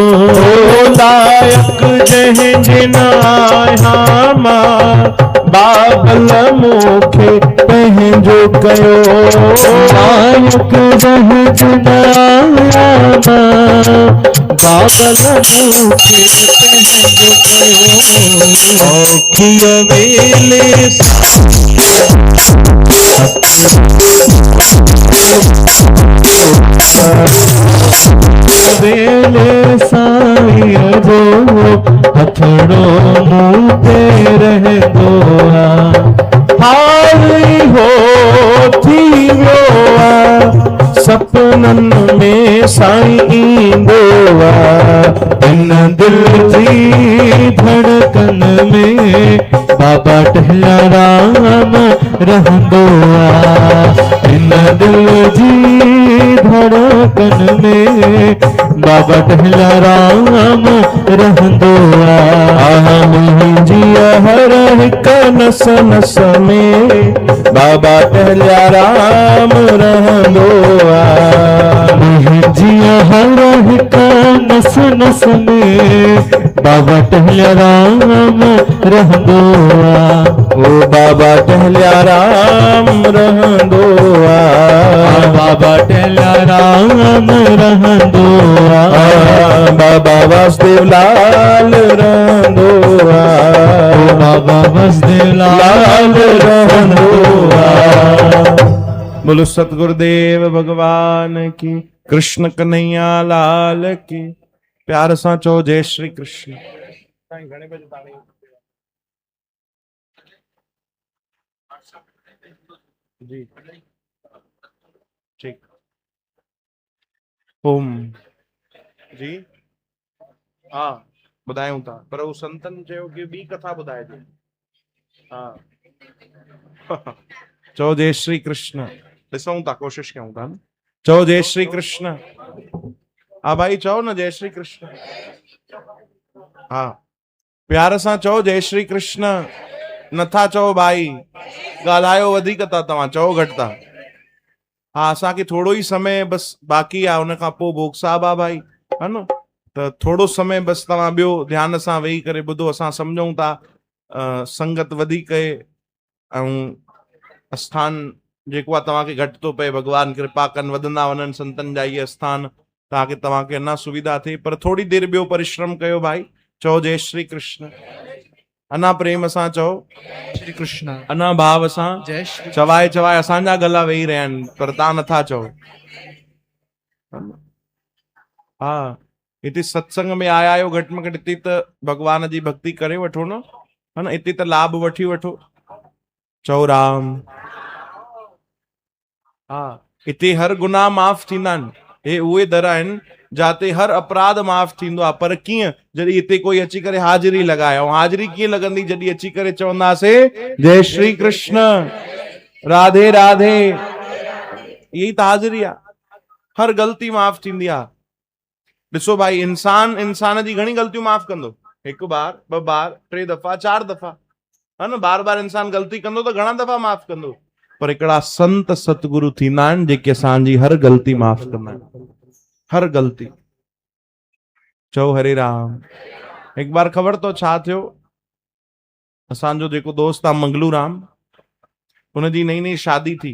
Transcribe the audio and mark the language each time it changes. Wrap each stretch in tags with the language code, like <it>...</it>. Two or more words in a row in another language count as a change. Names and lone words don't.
<sd>लायक जंहिंजे न आहियां मां बाबल मूंखे पंहिंजो कयो लायक जंहिंजे न आहियां बाबल मूंखे पंहिंजो कयो औखीअ वेले वेले साईं जो हथड़ो मूं ते रहंदो आहे हाल हो थी वियो आहे सपननि में साईं ईंदो आहे इन दिल जी धड़कन में बाबा टेलाराम रहंदो आहे इन दिल जी धड़कन में बाबा टेलाराम रहंदो आहे मुंहिंजी हर हिक नस नस में बाबा टेलाराम रहंदो आहे मुंहिंजी हर हिक नस नस में बाबा टेलाराम रहंदो आहे ओ बाबा टेलाराम रहंदो आहे बाबा टेलाराम रहंदो आहे बाबा वासुदेव लाल रहंदो आहे बाबा वासुदेव लाल रहंदो आहे</sd> <hi>बोलो सतगुरुदेव भगवान की कृष्ण कन्हैया लाल की</hi> <sd>प्यार सां चओ जय श्री कृष्ण जी ठीक ओम जी हाँ ॿुधायूं था पर उहो संतन चयो कि ॿी कथा ॿुधाइजे हाँ चओ जय श्री कृष्ण ॾिसूं था कोशिश कयूं था न चओ जय श्री कृष्ण हाँ भाई चओ न जय श्री कृष्ण हाँ प्यार सां चओ जय श्री कृष्ण नथा चओ भाई ॻाल्हायो वधीक था तव्हां चओ घटि था हाँ असांखे थोरो ई समय बस बाक़ी आहे उन खां पोइ भोग साहब आहे भाई है न त थोरो समय बस तव्हां ॿियो ध्यान सां वेही करे ॿुधो असां सम्झूं था संगत वधीक ऐं आस्थान जेको आहे तव्हांखे घटि थो पए भॻवान कृपा कनि वधंदा वञनि संतनि जा इहे आस्थान ताकि तव्हांखे अञा सुविधा थिए पर थोड़ी देर ॿियो परिश्रम कयो भाई चओ जय श्री कृष्ण अना प्रेम सां चओ श्री कृष्ण अना भाव सां जय श्री चवाए चवाए असांजा गला वेही रहिया आहिनि पर तव्हां नथा चओ। हा हिते सत्संग में आया आहियो घटि में घटि हिते त भगवान जी भक्ति करे वठो न, है न, हिते त लाभ वठी वठो। चओ राम। हा हिते हर गुनाह माफ़ थींदा आहिनि। हे उहे दर आहिनि जाते हर अपराध माफ़ थींदो आहे। पर कीअं? जॾहिं हिते कोई अची करे हाज़िरी लॻाए। ऐं हाज़िरी कीअं लॻंदी? जॾहिं अची करे चवंदासीं जय श्री कृष्ण, राधे राधे। यही त हाज़िरी आहे। हर ग़लती माफ़ थींदी आहे। ॾिसो भाई, इंसान जी घणी ग़लतियूं माफ़ कंदो? हिकु बार, ॿ बार, 3 दफ़ा, 4 दफ़ा, है न। बार बार इंसान ग़लती कंदो त घणा दफ़ा माफ़ कंदो। पर हिकिड़ा संत सतगुरु थींदा आहिनि जेके असांजी हर ग़लती माफ़ कंदा आहिनि, हर ग़लती। चओ हरे राम। हिकु बार ख़बर अथव छा थियो? असांजो जेको दोस्त आहे मंगलू राम, उनजी नई नई शादी थी।</sd>